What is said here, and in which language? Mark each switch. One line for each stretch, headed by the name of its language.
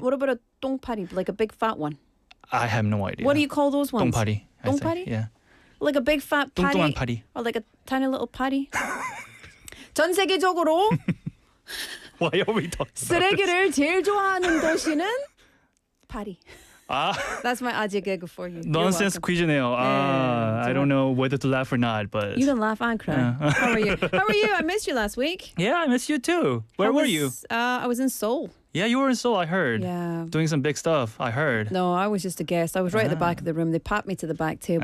English: What about a 똥파리, like a big fat one? I have no idea. What do you call those ones? 똥파리. I think.
Korean: 똥파리?
English: Yeah. Like a big fat patty?
Korean: 뚱뚱한 파리.
English: Or like a tiny little patty?
Korean: 전 세계적으로
English: Why are we talking about this?
Korean: 쓰레기를 제일 좋아하는 도시는 파리. 아,
English: That's my 아재 gag for you. You're nonsense welcome.
Korean: 퀴즈네요.
English: I don't know whether to laugh or not, but You can laugh and cry. How are you? How are you? I missed you last week. yeah, I miss you too. Where were you? I was in Seoul. Yeah, you were in Seoul. I heard. Yeah. Doing some big stuff. I heard. No, I was just a guest. I was right at the back of the room. They packed me to the back table.